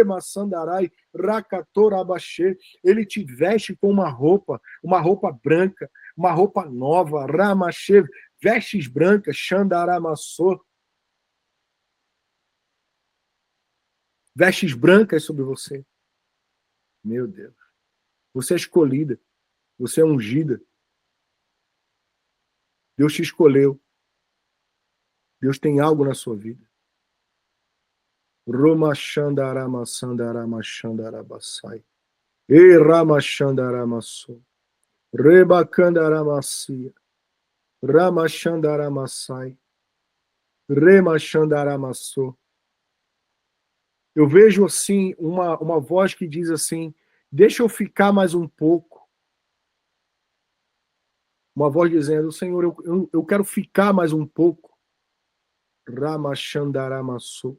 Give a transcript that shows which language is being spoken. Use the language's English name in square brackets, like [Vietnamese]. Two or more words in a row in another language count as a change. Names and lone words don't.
[Portuguese] ele te veste com uma roupa branca, uma roupa nova, vestes brancas, Xandaramassô, vestes brancas sobre você. Meu Deus. Você é escolhida. Você é ungida. Deus te escolheu. Deus tem algo na sua vida. Roma Xandarama Sandarama Xandarabasai. E Rama Xandaramassô. Reba Candaramacia. Rama Xandaramassai. Rema Xandaramassô. Eu vejo assim uma voz que diz assim: deixa eu ficar mais um pouco. Uma voz dizendo: Senhor, eu quero ficar mais um pouco. Ramachandaramassô.